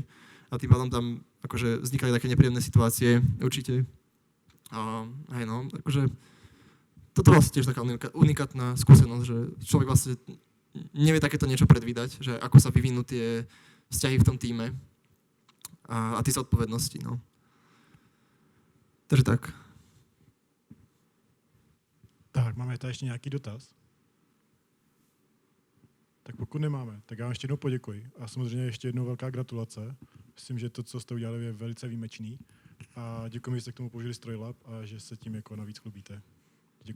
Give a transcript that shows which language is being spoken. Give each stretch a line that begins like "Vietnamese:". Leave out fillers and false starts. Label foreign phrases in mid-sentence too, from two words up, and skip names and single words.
Slovak: A tým pádom tam akože vznikali také nepríjemné situácie, určite. Hej no, akože toto vlastne tiež taká unikátna skúsenosť, že človek vlastne nevie takéto niečo predvídať, že ako sa vyvinú tie vzťahy v tom tíme a tie zodpovednosti, no. Takže tak.
Czech: Tak, máme tady ještě nějaký dotaz? Tak pokud nemáme, tak já vám ještě jednou poděkuji. A samozřejmě ještě jednou velká gratulace. Myslím, že to, co jste udělali, je velice výjimečný. A děkuji, že jste k tomu použili Strojlab a že se tím jako navíc chlubíte.